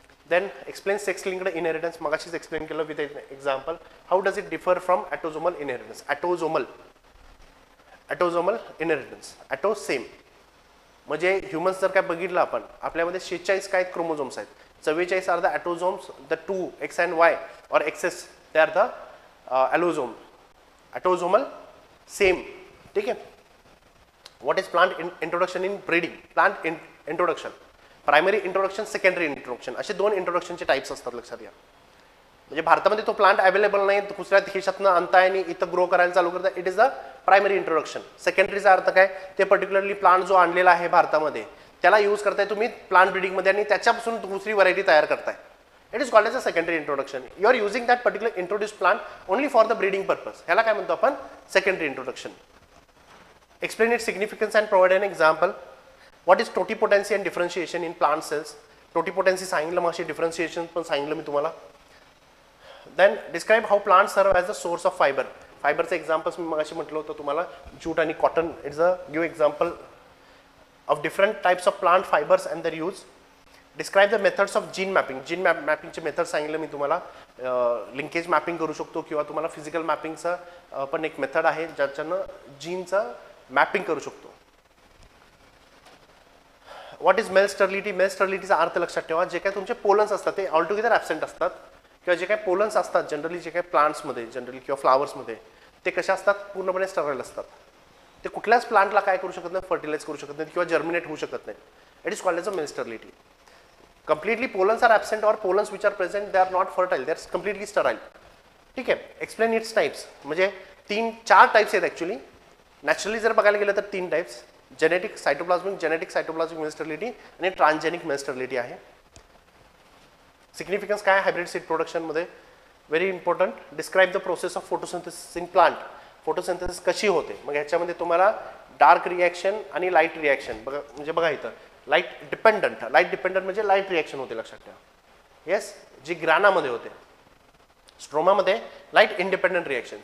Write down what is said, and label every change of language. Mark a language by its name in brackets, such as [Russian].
[English] Then explain sex linked inheritance. [Marathi] मगाशीच explain केलं with example. [English] How does it differ from autosomal inheritance. [Marathi] ॲटोझोमल inheritance. Auto same म्हणजे humans जर काय बघितलं आपण, आपल्यामध्ये 46 काय क्रोमोझोम्स आहेत. [English] 44 are the autosomes, the 2 X and Y or XS they are the allozomes. Autosomal same. [Marathi] ठीक आहे. [English] What is plant introduction in breeding? Plant introduction, primary introduction, secondary introduction [Marathi] असे दोन इंट्रोडक्शनचे टाइप्स असतात, लक्षात घ्या. म्हणजे भारतामध्ये तो प्लांट अवेलेबल नाही, दुसऱ्या देशातनं आणताय आणि इथं ग्रो करायला चालू करताय, [English] It is the primary introduction. [Marathi] सेकंडरीचा अर्थ काय, ते पर्टिक्युलरली प्लांट जो आणलेला आहे भारतामध्ये त्याला यूज करताय तुम्ही प्लांट ब्रीडिंगमध्ये आणि त्याच्यापासून दुसरी व्हरायटी तयार करताय. [English] It is called as a secondary introduction. You are using that particular introduce plant only for the breeding purpose. [Marathi] ह्याला काय म्हणतो आपण, [English] Secondary introduction. Explain it significance and provide an example. What is totipotency and differentiation in plant cells. [Marathi] टोटिपोटेन्सी सांगितलं, मग differentiation पण सांगितलं मी तुम्हाला. [English] Then describe how plant serve as a source of fibre. [Marathi] फायबरचं examples मी मगाशी म्हटलं होतं तुम्हाला, जूट आणि cotton. [English] It's a give example of different types of plant fibres and their use. Describe the methods of gene mapping. [Marathi] Gene मॅपिंगचे method सांगितलं मी तुम्हाला. Linkage mapping करू शकतो किंवा तुम्हाला फिजिकल मॅपिंगचं पण एक मेथड आहे ज्याच्यानं जीनचं मॅपिंग करू शकतो. [English] What is male sterility. [Marathi] Mail स्टर्लिटीचा अर्थ लक्षात ठेवा, जे काही तुमचे पोलन्स असतात ते ऑलटुगेदर ॲबसेंट असतात, किंवा जे काही पोलन्स असतात जनरली जे काही प्लांट्समध्ये जनरली किंवा फ्लावर्समध्ये ते कशा असतात, पूर्णपणे स्टराईल असतात. ते कुठल्याच प्लांटला काय करू शकत नाही, फर्टिलाइज करू शकत नाही किंवा जर्मिनेट होऊ शकत नाही. [English] It is called as a male sterility. completely pollens are absent or pollens which are present they are not fertile, they are completely sterile. [Marathi] ठीक आहे. [English] Explain its types. [Marathi] म्हणजे 4 टाइप्स आहेत ॲक्च्युली. नॅचरली जर बघायला गेलं तर 3 टाइप्स. जेनेटिक सायटोप्लाझमिक मेल स्टरिलिटी आणि transgenic mail sterility आहे. सिग्निफिकन्स काय hybrid seed प्रोडक्शनमध्ये, very important. [English] Describe the process of photosynthesis in plant. [Marathi] Photosynthesis कशी होते. मग ह्याच्यामध्ये तुम्हाला डार्क रिॲक्शन आणि लाईट रिॲक्शन बघा, म्हणजे बघा इथं लाईट डिपेंडंट म्हणजे लाईट रिॲक्शन होते लक्षात ठेवा. येस, जी ग्रानामध्ये होते. स्ट्रोमामध्ये लाईट इंडिपेंडंट रिॲक्शन.